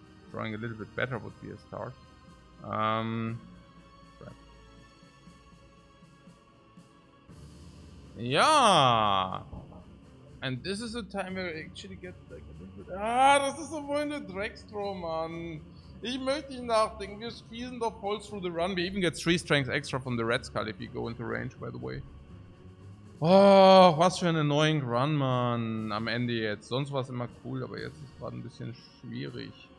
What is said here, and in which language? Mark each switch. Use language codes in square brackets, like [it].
[en] Drawing a little bit better would be a start. Right. Yeah, and this is a time where I actually get like a little bit. [de] Das ist so wohl eine Drecksdraw, Mann. Ich möchte nicht nachdenken. Wir squeezen doch voll [en] through the run. We even get 3 strength extra from the Red Skull if you go into range, by the way. [de] Oh, was für ein annoying Run, Mann. Am Ende jetzt. Sonst war es immer cool, aber jetzt ist es gerade ein bisschen schwierig.